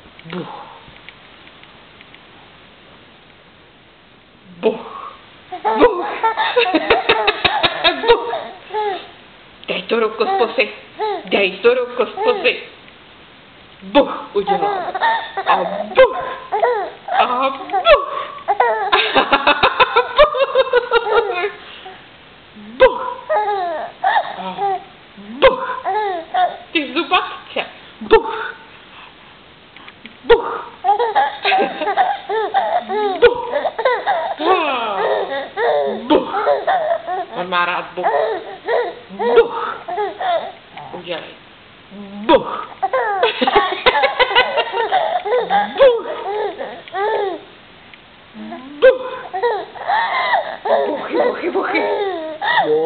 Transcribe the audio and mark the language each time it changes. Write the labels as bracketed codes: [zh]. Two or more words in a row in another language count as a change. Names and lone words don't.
[cs] Buch. Buch. Buch. Buch. Dej to ruku z pusy. Dej to ruku z pusy. Buch udělám. A buch. A buch. Buch. Buch. Ty zubatče. Buch. Buch. Buch. Buch. On má rád buch. Buch. Udělej. Buch. Buch. Buch. Buchy, buchy, buchy.